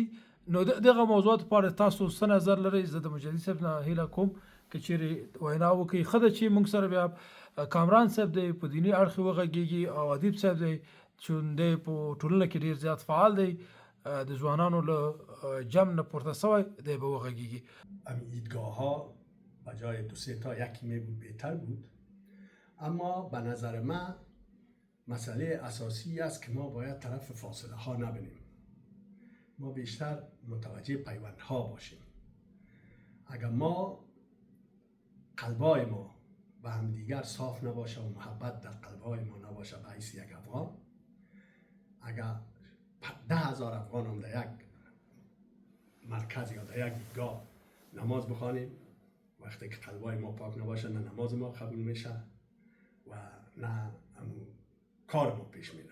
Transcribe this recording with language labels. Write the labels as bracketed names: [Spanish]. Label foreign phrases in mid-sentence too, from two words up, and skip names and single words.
[Pashto] نو دغه موضوعاتو په اړه تاسو څه نظر لرئ؟ زه د مجدي صاحب نه هیله کوم که چیرې وینا وکړي. ښه ده چې موږ سره بیا کامران صاحب دی په دیني اړخ یې وغږېږي او ادیب صاحب دی چې دی په ټولنه کې ډېر زیات فعال دی، د ځوانانو له جمع نه پورته سوی دی به وغږېږي. [Persian] ایدگاه ها بجای 2-3 تا یکی می بود بهتر بود، اما به نظر من مسئله اساسی است که ما باید طرف فاصله ها نبینیم، ما بیشتر متوجه پیوند ها باشیم. اگر ما قلبای ما به هم دیگر صاف نباشه و محبت در قلبای ما نباشه به حیث یک افغان، اگر 10,000 افغان هم در یک مرکز یا در یک دیدگاه نماز بخوانیم، وقتی که قلبای ما پاک نباشه نه نماز ما قبول میشه و نه کار ما پیش میره.